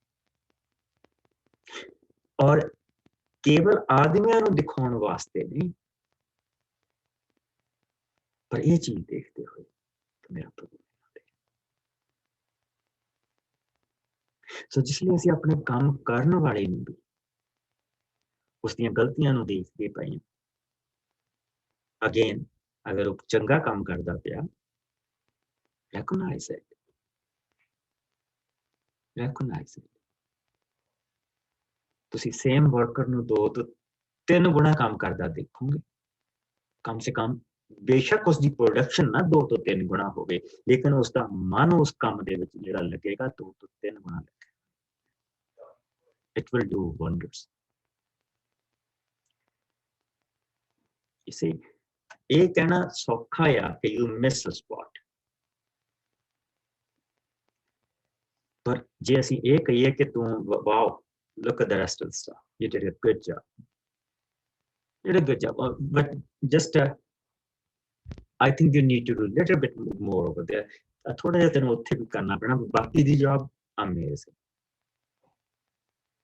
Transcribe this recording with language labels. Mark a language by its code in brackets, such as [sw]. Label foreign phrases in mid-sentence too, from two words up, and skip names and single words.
[pa] ਔਰ ਕੇਵਲ ਆਦਮੀਆਂ ਨੂੰ ਦਿਖਾਉਣ ਵਾਸਤੇ ਨਹੀਂ, ਪਰ ਇਹ ਚੀਜ਼ ਦੇਖਦੇ ਹੋਏ ਕਿ ਮੇਰਾ ਪ੍ਰਭੂ। ਸੋ ਜਿਸ ਲਈ ਅਸੀਂ ਆਪਣੇ ਕੰਮ ਕਰਨ ਵਾਲੇ ਨੂੰ ਵੀ ਉਸ ਦੀਆਂ ਗਲਤੀਆਂ ਨੂੰ ਦੇਖਦੇ ਪਏ। ਅਗੇਨ, ਅਗਰ ਉਹ ਚੰਗਾ ਕੰਮ ਕਰਦਾ ਪਿਆ, [en] recognize it. [pa] ਤੁਸੀਂ ਸੇਮ ਵਰਕਰ ਨੂੰ 2 ਤੋਂ 3 ਗੁਣਾ ਕੰਮ ਕਰਦਾ ਦੇਖੋਗੇ। [hi] कम से कम [pa] ਬੇਸ਼ੱਕ ਉਸਦੀ ਪ੍ਰੋਡਕਸ਼ਨ ਨਾ 2 ਤੋਂ 3 ਗੁਣਾ ਹੋਵੇ, ਲੇਕਿਨ ਉਸਦਾ ਮਨ ਉਸ ਕੰਮ ਦੇ ਵਿੱਚ ਜਿਹੜਾ ਲੱਗੇਗਾ 2 ਤੋਂ 3 ਗੁਣਾ ਲੱਗੇਗਾ। [en] It will do wonders. [pa] ਇਸੇ ਇਹ ਕਹਿਣਾ ਸੌਖਾ ਆ ਕਿ [en] you miss a spot, [pa] ਪਰ ਜੇ ਅਸੀਂ ਇਹ ਕਹੀਏ ਕਿ ਤੂੰ [en] wow, look at the rest of the stuff, you did a good job, but just I think you need to do a little bit more over there, [pa] ਥੋੜਾ ਜਿਹਾ ਤੈਨੂੰ ਉੱਥੇ ਵੀ ਕਰਨਾ ਪੈਣਾ, ਬਾਕੀ ਦੀ ਜੌਬ amazing।